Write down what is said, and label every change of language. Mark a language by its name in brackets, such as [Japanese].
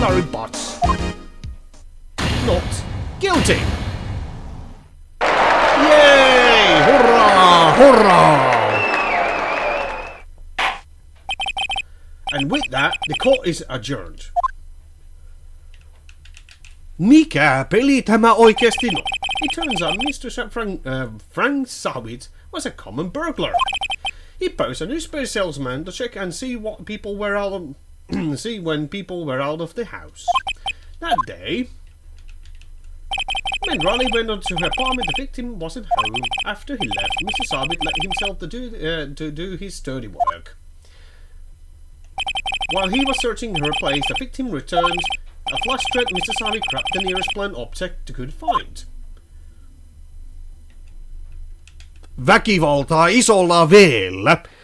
[English] Larry Butts, not guilty. Yay! Hurrah! Hurrah! And with that, the court is adjourned. [Finnish] Mikä peli tämä oikeesti on? [English] It turns out Mr. Frank Sawit was a common burglar. He posed a newspaper salesman to check and see what people were out of see when people were out of the house. That day, when Riley went on to her apartment, the victim wasn't home. After he left, Mr. Sawit let himself to do his dirty work. While he was searching her place, the victim returned. A flustered Mr. Sawit grabbed the nearest blunt object he could find. [Finnish] Väkivaltaa isolla veellä.